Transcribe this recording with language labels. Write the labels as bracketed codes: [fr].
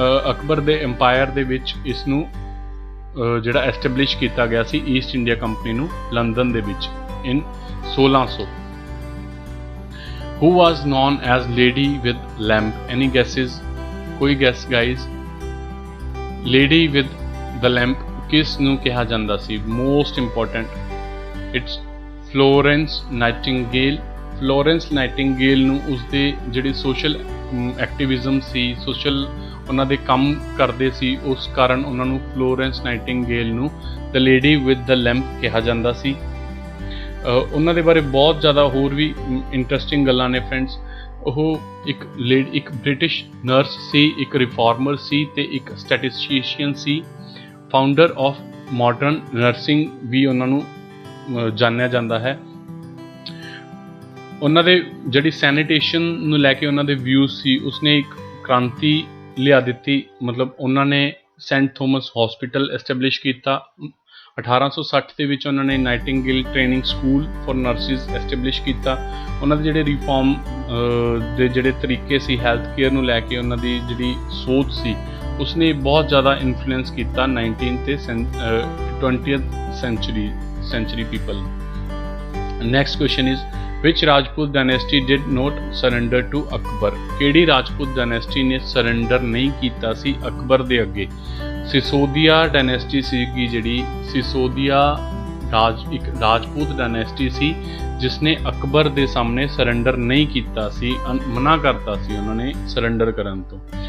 [pa] ਅਕਬਰ ਦੇ ਐਮਪਾਇਰ ਦੇ ਵਿੱਚ ਇਸ ਨੂੰ ਜਿਹੜਾ ਐਸਟੈਬਲਿਸ਼ ਕੀਤਾ ਗਿਆ ਸੀ ਈਸਟ ਇੰਡੀਆ ਕੰਪਨੀ ਨੂੰ, ਲੰਡਨ ਦੇ ਵਿੱਚ ਇਨ 1600। [en] Who was known as lady with lamp? Any guesses? ਕੋਈ guess guys? lady with the lamp [pa] ਕਿਸ ਨੂੰ ਕਿਹਾ ਜਾਂਦਾ ਸੀ? [en] Most important, it's Florence Nightingale. [pa] Florence Nightingale ਨੂੰ ਉਸਦੇ ਜਿਹੜੇ ਸੋਸ਼ਲ ਐਕਟਿਵਿਜ਼ਮ ਸੀ, ਸੋਸ਼ਲ ਉਹਨਾਂ ਦੇ ਕੰਮ ਕਰਦੇ ਸੀ, ਉਸ ਕਾਰਨ ਉਹਨਾਂ ਨੂੰ ਫਲੋਰੈਂਸ ਨਾਈਟਿੰਗੇਲ ਨੂੰ [en] the lady with the lamp [pa] ਕਿਹਾ ਜਾਂਦਾ ਸੀ। ਉਹਨਾਂ ਦੇ ਬਾਰੇ ਬਹੁਤ ਜ਼ਿਆਦਾ ਹੋਰ ਵੀ ਇੰਟਰਸਟਿੰਗ ਗੱਲਾਂ ਨੇ ਫਰੈਂਡਸ। ਉਹ ਇੱਕ ਬ੍ਰਿਟਿਸ਼ ਨਰਸ ਸੀ, ਇੱਕ ਰਿਫਾਰਮਰ ਸੀ ਤੇ ਇੱਕ ਸਟੈਟਿਸਟੀਸ਼ੀਅਨ ਸੀ। [en] founder of modern nursing [pa] ਵੀ ਉਹਨਾਂ ਨੂੰ ਜਾਣਿਆ ਜਾਂਦਾ ਹੈ। ਉਹਨਾਂ ਦੇ ਜਿਹੜੀ ਸੈਨੀਟੇਸ਼ਨ ਨੂੰ ਲੈ ਕੇ ਉਹਨਾਂ ਦੇ ਵਿਊਜ਼ ਸੀ, ਉਸਨੇ ਇੱਕ ਕ੍ਰਾਂਤੀ ਲਿਆ ਦਿੱਤੀ। ਮਤਲਬ ਉਹਨਾਂ ਨੇ ਸੈਂਟ ਥੋਮਸ ਹਸਪੀਟਲ ਐਸਟੈਬਲਿਸ਼ ਕੀਤਾ। 1860 ਦੇ ਵਿੱਚ ਉਹਨਾਂ ਨੇ Nightingale training school for nurses establish ਕੀਤਾ। ਉਹਨਾਂ ਦੇ ਜਿਹੜੇ ਰਿਫਾਰਮ ਦੇ ਜਿਹੜੇ ਤਰੀਕੇ ਸੀ ਹੈਲਥ ਕੇਅਰ ਨੂੰ ਲੈ ਕੇ, ਉਹਨਾਂ ਦੀ ਜਿਹੜੀ ਸੋਚ ਸੀ, ਉਸਨੇ ਬਹੁਤ ਜ਼ਿਆਦਾ ਇਨਫਲੂਐਂਸ ਕੀਤਾ 19th ਤੇ [en] 20th century people. Next question is, which Rajput dynasty did not surrender to Akbar? [pa] ਕਿਹੜੀ ਰਾਜਪੂਤ ਡਾਇਨੈਸਟੀ ਨੇ ਸਰੈਂਡਰ ਨਹੀਂ ਕੀਤਾ ਸੀ ਅਕਬਰ ਦੇ ਅੱਗੇ? ਸਿਸੋਦੀਆ ਡਾਇਨੈਸਟੀ ਸੀਗੀ ਜਿਹੜੀ। ਸਿਸੋਦੀਆ ਇੱਕ ਰਾਜਪੂਤ ਡਾਇਨੈਸਟੀ ਸੀ ਜਿਸਨੇ ਅਕਬਰ ਦੇ ਸਾਹਮਣੇ ਸਰੈਂਡਰ ਨਹੀਂ ਕੀਤਾ ਸੀ, ਮਨਾ ਕਰਤਾ ਸੀ ਉਹਨਾਂ ਨੇ ਸਰੈਂਡਰ ਕਰਨ ਤੋਂ।